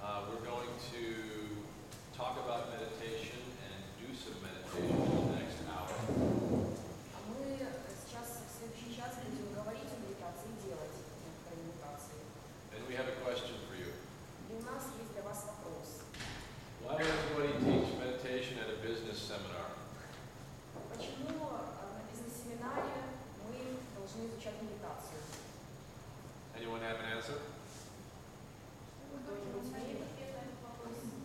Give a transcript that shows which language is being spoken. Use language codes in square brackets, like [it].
[en] We're going to talk about meditation and do some meditation in the next hour. [ru] А мы сейчас в следующий час будем говорить о медитации и делать некоторые медитации. [en] And we have a question for you. [ru] И у нас есть для вас вопрос. [en] Why does anybody teach meditation at a business seminar? [ru] Почему на бизнес-семинаре мы должны изучать медитацию? [en] Anyone have an answer? [ru] Кто-нибудь имеет ответ на этот вопрос?